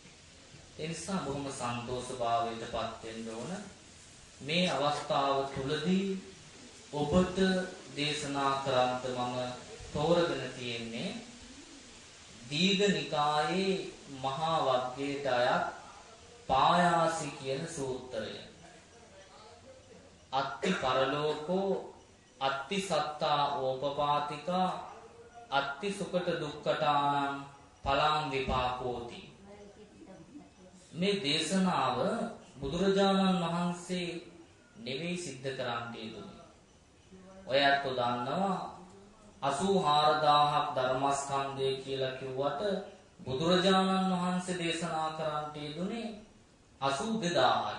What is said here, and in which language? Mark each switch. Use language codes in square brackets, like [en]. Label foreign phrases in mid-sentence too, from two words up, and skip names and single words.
[si] ඒ නිසා බොහොම සන්තෝෂ භාවයටපත් වෙන්න ඕන. මේ අවස්ථාව තුලදී ඔබට දේශනා කරන්නට මම තෝරගෙන තියෙන්නේ දීඝ නිකායේ මහා වග්ගයට අයත් පායාසි කියන සූත්‍රය. [pi] අත්ති පරලෝකෝ අත්ති සත්තා ඕපපාතිකා අත්ති සුකට දුක්ඛටානං පලං විපාකෝති. [si] මේ දේශනාව බුදුරජාණන් වහන්සේ නෙවෙයි සිද්ධ කරන්නේ දුන්නේ. ඔයත් දන්නවා 84000ක් ධර්මස්කන්ධය කියලා කිව්වට බුදුරජාණන් වහන්සේ දේශනා කරන්නේ දුන්නේ 82000යි.